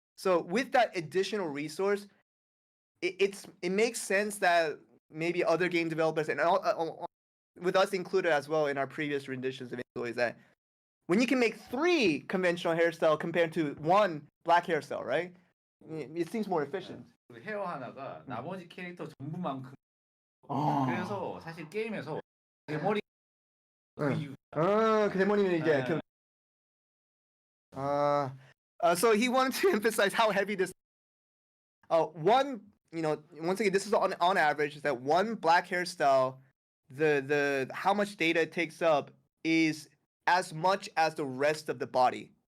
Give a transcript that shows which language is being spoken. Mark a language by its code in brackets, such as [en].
[en] So with that additional resource, it makes sense that maybe other game developers, and with us included as well in our previous renditions of inZOI, is that when you can make 3 conventional hairstyle compared to 1 black hairstyle, right? It seems more efficient. [ko] 헤어 하나가 나머지 캐릭터 전부만큼. 그래서 사실 게임에서 대머리 그 이유. 그 대머리는 이제 [en] so he wanted to emphasize how heavy this. Once again, this is on average, is that 1 black hairstyle, the how much data it takes up is as much as the rest of the body.